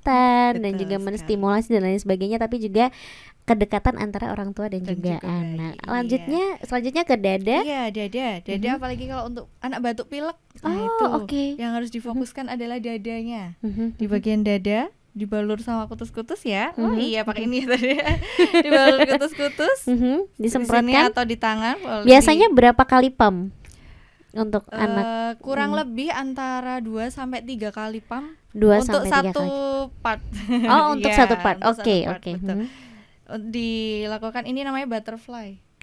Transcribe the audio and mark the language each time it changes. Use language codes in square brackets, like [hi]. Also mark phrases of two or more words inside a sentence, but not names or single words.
[id] Betul, dan juga menstimulasi dan lain sebagainya, tapi juga kedekatan antara orang tua dan juga anak. Selanjutnya ke dada. Dada apalagi kalau untuk anak batuk pilek. Yang harus difokuskan adalah dadanya. Di bagian dada dibalur sama kutus-kutus ya. Pakai ini tadi. Dibalur kutus-kutus. Disemprotkan atau di tangan. Biasanya berapa kali pump untuk anak? Kurang lebih antara 2 sampai 3 kali pump. Untuk satu part. Untuk satu part. Dilakukan ini namanya butterfly.